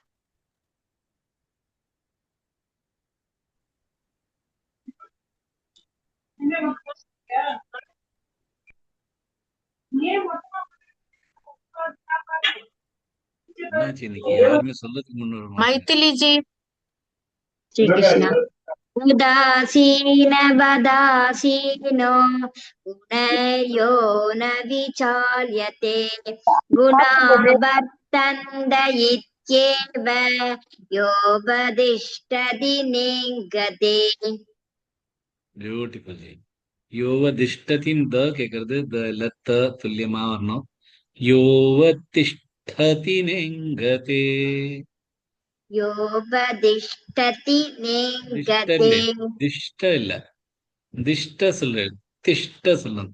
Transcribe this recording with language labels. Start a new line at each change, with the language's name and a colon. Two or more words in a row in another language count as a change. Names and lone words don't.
Tamil: என்னாச்சு இன்னைக்கு யாருமே சொல்லதுக்கு முன்ன வர மாட்டேங்க. மைதிலி ஜி,
Sanskrit: श्री कृष्ण उदासीनवदासीनो गुणयो न विचाल्यते गुणावर्तन्त इत्येव योपदिष्टति निगते.
Tamil: பியூட்டிஃபுல் ஜி. யோவதிஷ்டத்தின் த கேக்குறது, த லத்த துல்லியமா வரணும்.
Sanskrit: योऽवतिष्ठति नेङ्गते, योपदिष्टति திஷ்ட निगते.
Tamil: இல்ல, திஷ்ட இல்ல, திஷ்ட சொல்றது. திஷ்ட சொல்லணும்.